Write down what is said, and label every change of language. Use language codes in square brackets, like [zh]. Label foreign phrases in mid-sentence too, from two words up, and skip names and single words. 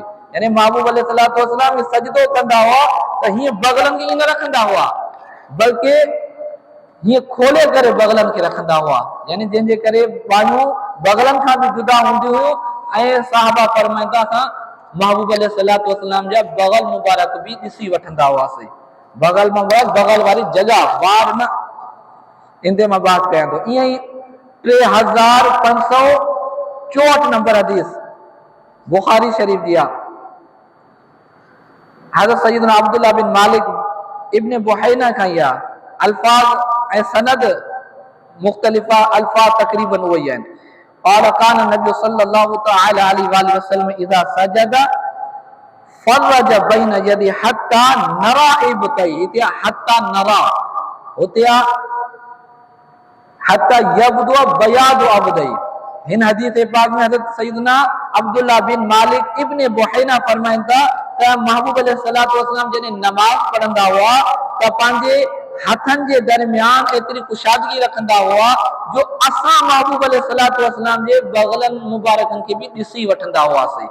[sd] यानी महबूब [ar] عليه الصلاة والسلام [sd] सजदो कंदा हुआ त हीअं बगलनि खे ईअं न रखंदा हुआ, बल्कि हीअं खोले करे बगलनि खे रखंदा हुआ, यानी जंहिंजे करे ॿाहियूं बगलनि खां बि जुदा हूंदियूं हुयूं। ऐं साहबा फरमाइनि था असां महबूब [ar] عليه الصلاة والسلام [sd] जा बगल मुबारक बि ॾिसी वठंदा हुआसीं। बगल मुबारक बगल वारी जगह, वार न, इंदे मां बात कयां थो। ईअं ई 3564 नंबर हदीस बुखारी शरीफ़ जी आहे, हज़रत सैयदना अब्दुल्ला बिन मालिक इब्ने बुहैना खां ई आहे। अल्फाज ऐं सनद मुख़्तलिफ़ा, अल्फाज तक़रीबन उहे ई आहिनि। [ar] وكان النبي صلى الله تعالى عليه وسلم إذا سجد فرج بين يديه حتى نرى إبطيه، هتي حتى نرى, هتي حتى يبدو بياض إبطيه. [sd] हिन हदीस पाक में हज़रत सैयदना अब्दुल्ला बिन मालिक इब्ने बुहैना फरमाइनि था त महबूब [ar] عليه الصلاة والسلام [sd] जॾहिं नमाज़ पढ़ंदा हुआ त पंहिंजे हथनि जे दरमियान एतिरी कुशादगी रखंदा हुआ जो असां महबूब [ar] عليه الصلاة والسلام [sd] जे बगलनि मुबारकनि खे बि ॾिसी वठंदा हुआसीं।